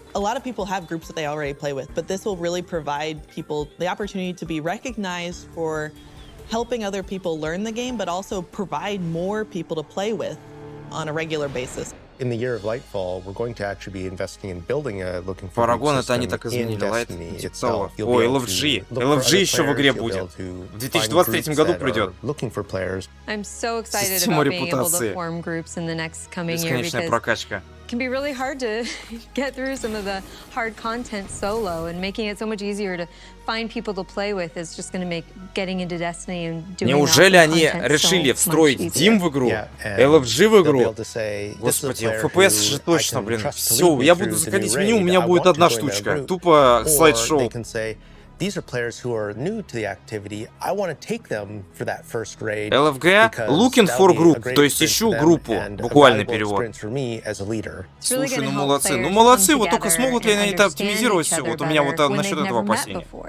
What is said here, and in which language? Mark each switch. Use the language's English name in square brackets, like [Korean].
[English] A lot of people have groups that they already play with, but this will really provide people the opportunity to be recognized for helping other people learn the game, but also provide more people to play with on a regular basis. In the year of Lightfall, we're going to actually be investing in building a looking for [Russian] Парагон это они так изменили, [English] Light itself. [Russian] Ой, LFG. LFG еще в игре будет. В 2023 году придет. [English] I'm so excited about being able to form groups in the next coming year [Russian] Бесконечная прокачка. [English] It can be really hard to get through some of the hard content solo, and making it so much easier to find people to play with is just going to make getting into Destiny and doing [Russian] Неужели они решили встроить Дим в игру, LFG в игру? Господи, FPS же точно, блин. Все, я буду заходить в меню, у меня будет одна штучка. Тупо слайд-шоу. [English] These are players who are new to the activity. I want to take them for that first raid. [Russian] LFG [English] looking for group, [Russian] то есть ищу группу, буквальный перевод. Слушай, ну молодцы. Ну молодцы, вот только смогут ли они это оптимизировать все? Вот у меня вот насчет этого опасения.